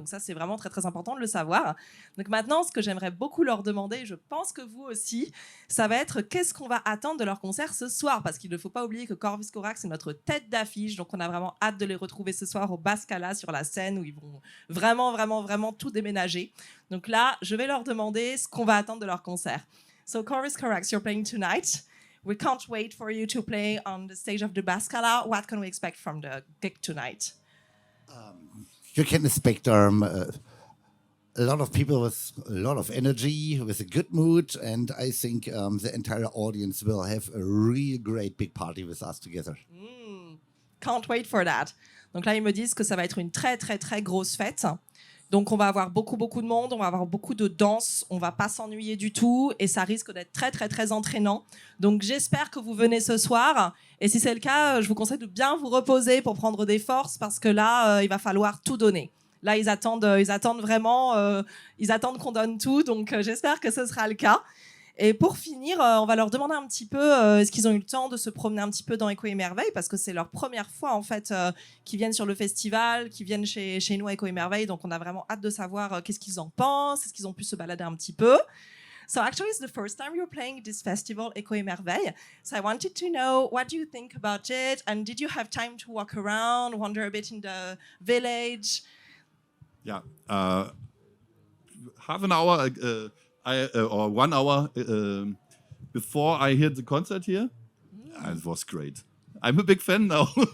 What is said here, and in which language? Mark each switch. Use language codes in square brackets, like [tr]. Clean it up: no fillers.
[fr] Donc ça c'est vraiment très important de le savoir. Donc maintenant, ce que j'aimerais beaucoup leur demander, je pense que vous aussi, ça va être qu'est-ce qu'on va attendre de leur concert ce soir, parce qu'il ne faut pas oublier que Corvus Corax c'est notre tête d'affiche. Donc on a vraiment hâte de les retrouver ce soir au Bascala sur la scène où ils vont vraiment tout déménager. Donc là, je vais leur demander ce qu'on va attendre de leur concert. [en] So Corvus Corax, you're playing tonight. We can't wait for you to play on the stage of the Bascala. What can we expect from the gig tonight? You can expect a lot of people with a lot of energy, with a good mood, and I think the entire audience will have a really great big party with us together. Can't wait for that. [fr] Donc là, ils me disent que ça va être une très grosse fête. Donc on va avoir beaucoup de monde, on va avoir beaucoup de danse, on va pas s'ennuyer du tout, et ça risque d'être très entraînant. Donc j'espère que vous venez ce soir, et si c'est le cas, je vous conseille de bien vous reposer pour prendre des forces, parce que là, il va falloir tout donner. Là, ils attendent vraiment, ils attendent qu'on donne tout, donc j'espère que ce sera le cas. Et pour finir, on va leur demander un petit peu est-ce qu'ils ont eu le temps de se promener un petit peu dans Écho et Merveille, parce que c'est leur première fois en fait qu'ils viennent sur le festival, qu'ils viennent chez nous à Écho et Merveille, donc on a vraiment hâte de savoir qu'est-ce qu'ils en pensent, est-ce qu'ils ont pu se balader un petit peu. [en] So actually, it's the first time you're playing this festival, Écho et Merveille. So I wanted to know, what do you think about it? And did you have time to walk around, wander a bit in the village? Yeah. Half an hour or 1 hour before I heard the concert here, it was great. I'm a big fan now.